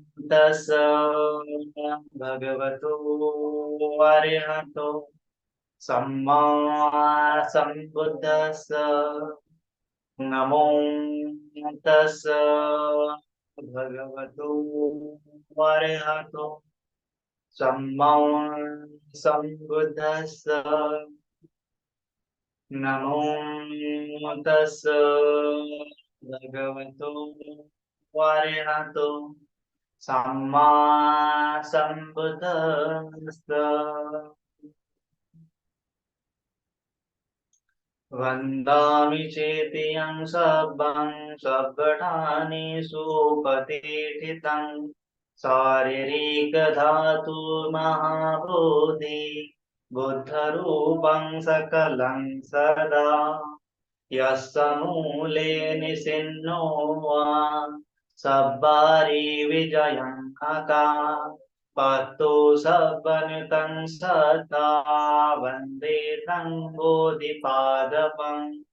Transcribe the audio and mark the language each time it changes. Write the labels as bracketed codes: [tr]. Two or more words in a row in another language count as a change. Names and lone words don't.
[pi] तस् भगवतो अरहतो सम्मा सम्बुद्धस्स नमो तस् भगवतो अरहतो सम्मा सम्बुद्धस्स नमो तस् भगवतो अरहतो सम्मा सम्बुद्धस्स वन्दामि चेतियं सब्बं सब्बठानि सुपतिष्ठितं शारीरिकधातु महाबोधि बुद्धरूपं सकलं सदा यस्य मूले निसिन्नो वा सब्बारि विजयं हता पत्तु सब्बनुतं सदा वन्दे तं बोधिपादपम्